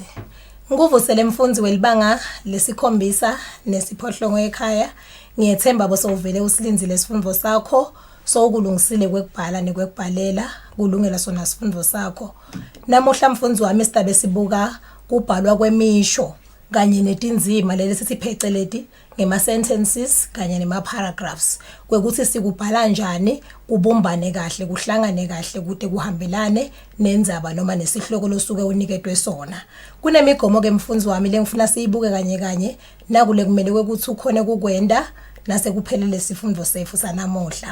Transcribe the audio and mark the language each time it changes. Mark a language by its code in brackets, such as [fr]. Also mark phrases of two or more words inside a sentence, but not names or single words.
[ss] Nguvusele mfundzi welibanga lesikhombisa nesiphohlongo ekhaya. Ngiyethemba bosovele usilinzile isifundo sakho. So kulungisile kwekubhala nekwekubhalela kulungela sona isifundo sakho. Namuhla mfundzi wami sidabe sibuka kubhalwa kwemisho kanye netinzima lesi sipheceleti ngema sentences kanye nema paragraphs kwekuthi sikubhala njani kubumbane kahle kuhlangane kahle kude kuhambelane nendzaba noma nesihloko losuke uniketwe sona. Kunemigomo ke mfundzi wami lengifuna siyibuke kanye kanye nakule kumele ukuthi ukhone kukwenda nase kuphelele sifundo sefu sanamuhla.